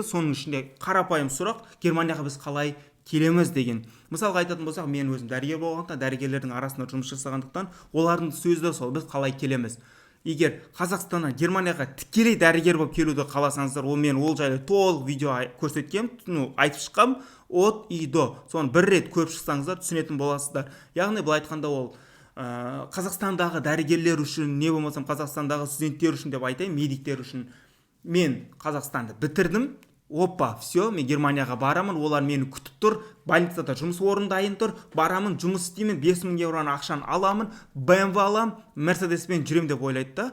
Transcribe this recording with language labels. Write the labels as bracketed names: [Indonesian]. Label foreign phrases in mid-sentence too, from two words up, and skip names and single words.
[Kazakh] Соның ішінде қарапайым сұрақ: Германияға біз қалай келеміз деген. Мысалға айтатын болсақ, мен өзім дәрігер болғандықтан, дәрігерлердің арасында жұмыс жасағандықтан, олардың сөзі сол: біз қалай келеміз. Егер Қазақстаннан Германияға тікелей дәрігер болып келуді қаласаңыздар, мен ол жайлы толық видео көрсеткем, айтып шыққам, [Russian] от и до. [Kazakh] Соны бір рет көріп шықсаңыздар түсінетін боласыздар. Яғни бұл айтқанда ол Қазақстандағы дәрігерлер үшін, не болмасам Қазақстандағы студенттер үшін деп айтайын, медиктер үшін. Мен Қазақстанды бітірдім. Опа, все, мен Германияға барамын, олар мені күтіп тұр, больницада жұмыс орны дайын тұр, барамын, жұмыс істеймін, 5000 евроны ақшаны аламын, BMW аламын, Мерседеспен жүрем деп ойлайды да.